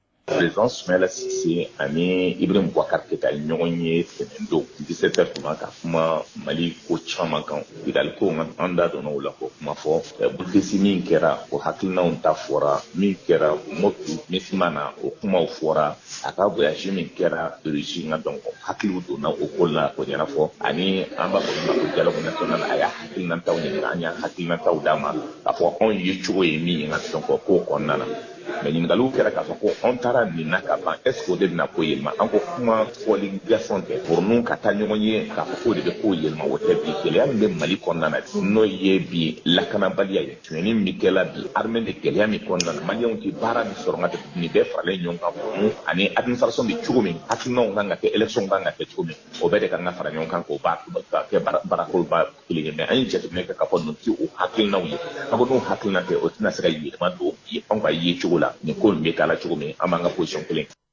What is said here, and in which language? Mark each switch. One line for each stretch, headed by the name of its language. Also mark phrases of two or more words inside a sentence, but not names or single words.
Bambara: président Soumaïla Cissé ani Ibrahim Boubacar Keita ɲɔgɔn ye tɛnɛn don 17h tuma ka kuma Mali ko caman kan Kidal ko an da donna o la ko kuma fɔ bulutesi min kɛra o hakilinaw ta fɔra min kɛra Mopti Mesimana o kumaw fɔra a ka voyage min kɛra Russie nka donc hakiliw donna o ko la ko ɲɛnafɔ ani an b'a fɔ ko
French: dialogue national
Bambara: a y'a hakilinataw ɲininka an y'a hakilinataw d'a ma k'a fɔ anw ye cogo ye min ye nka donc ko kɔnɔna na mais ɲininkaliw kɛra k'a fɔ ko an taara nin na ka ban
French: est ce
Bambara: que o de bɛna ko yɛlɛma an ko kuma fɔli gasɔn tɛ
French: pour nous
Bambara: ka taa ɲɔgɔn ye k'a fɔ k'o de bɛ ko yɛlɛma o tɛ bi gɛlɛya min bɛ Mali kɔnɔna na n'o ye bi lakanabaliya ye tuɲɛni min kɛla bi armée de gɛlɛya min kɔnɔna na Maliyɛnw tɛ baara min sɔrɔ nka nin bɛɛ faralen ɲɔgɔn kan kun ani administration bɛ cogo min hakilinaw kan ka kɛ élection kan ka kɛ cogo min o bɛɛ de kan ka fara ɲɔgɔn kan k'o ka kɛ barakoloba kelen ye mais an ye jateminɛ kɛ k'a fɔ nin tɛ o hakilinaw ye an ko n'o hakilina tɛ o tɛna se ka yɛlɛma don anw ka ye cogo la ni ko nin bɛ k'a la cogo min an b'an ka position kelen.